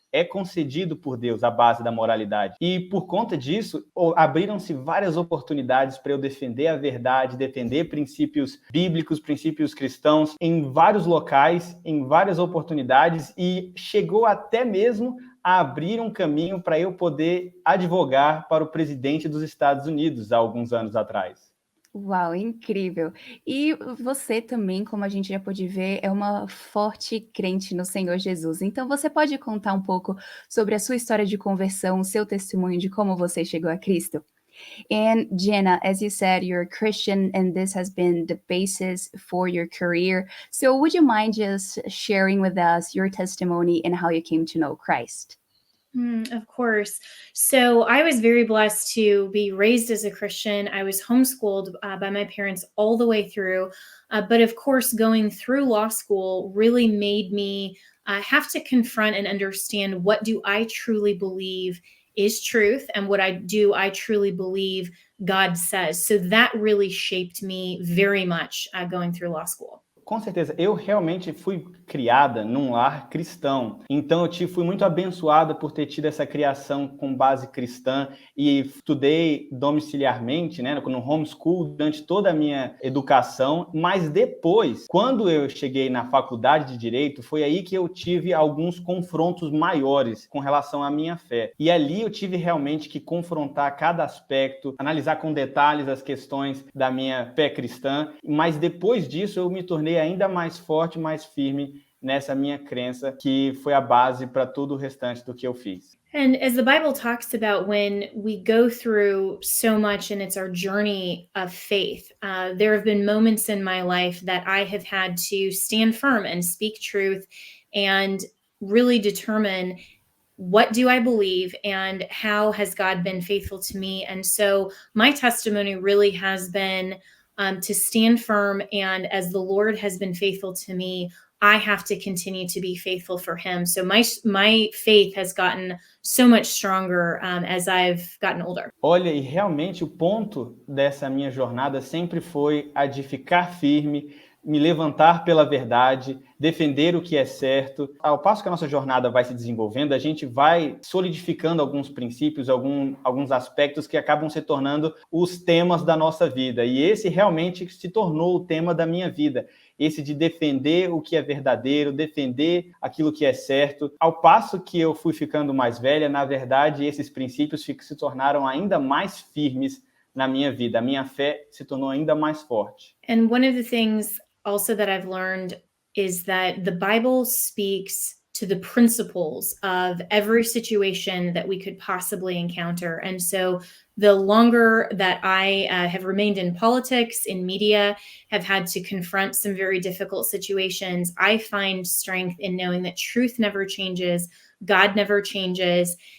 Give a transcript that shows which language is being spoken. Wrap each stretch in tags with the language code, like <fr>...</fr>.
<pt>É concedido por Deus a base da moralidade. E por conta disso, abriram-se várias oportunidades para eu defender a verdade, defender princípios bíblicos, princípios cristãos, em vários locais, em várias oportunidades, e chegou até mesmo a abrir um caminho para eu poder advogar para o presidente dos Estados Unidos há alguns anos atrás. Uau, incrível! E você também, como a gente já pôde ver, é uma forte crente no Senhor Jesus. Então, você pode contar um pouco sobre a sua história de conversão, o seu testemunho de como você chegou a Cristo?</pt> <en>And Jenna, as you said, you're a Christian and this has been the basis for your career. So would you mind just sharing with us your testimony and how you came to know Christ? Of course. So I was very blessed to be raised as a Christian. I was homeschooled by my parents all the way through. But of course, going through law school really made me have to confront and understand, what do I truly believe is truth, and what I truly believe God says. So that really shaped me very much going through law school.</en> <pt>Com certeza, eu realmente fui criada num lar cristão, então eu fui muito abençoada por ter tido essa criação com base cristã e estudei domiciliarmente, né, no homeschool durante toda a minha educação, mas depois, quando eu cheguei na faculdade de Direito, foi aí que eu tive alguns confrontos maiores com relação à minha fé. E ali eu tive realmente que confrontar cada aspecto, analisar com detalhes as questões da minha fé cristã, mas depois disso eu me tornei ainda mais forte, mais firme nessa minha crença, que foi a base para todo o restante do que eu fiz.</pt> <en>And as the Bible talks about, when we go through so much and it's our journey of faith, there have been moments in my life that I have had to stand firm and speak truth and really determine, what do I believe and how has God been faithful to me? And so my testimony really has been to stand firm, and as the Lord has been faithful to me, I have to continue to be faithful for him. So my faith has gotten so much stronger as I've gotten older.</en> <pt>Olha, e realmente o ponto dessa minha jornada sempre foi a de ficar firme, me levantar pela verdade, defender o que é certo. Ao passo que a nossa jornada vai se desenvolvendo, a gente vai solidificando alguns princípios, alguns aspectos que acabam se tornando os temas da nossa vida. E esse realmente se tornou o tema da minha vida. Esse de defender o que é verdadeiro, defender aquilo que é certo. Ao passo que eu fui ficando mais velha, na verdade, esses princípios se tornaram ainda mais firmes na minha vida. A minha fé se tornou ainda mais forte.</pt> <en>And one of the things also that I've learned is that the Bible speaks to the principles of every situation that we could possibly encounter. And so the longer that I have remained in politics, in media, have had to confront some very difficult situations, I find strength in knowing that truth never changes, God never changes,</en>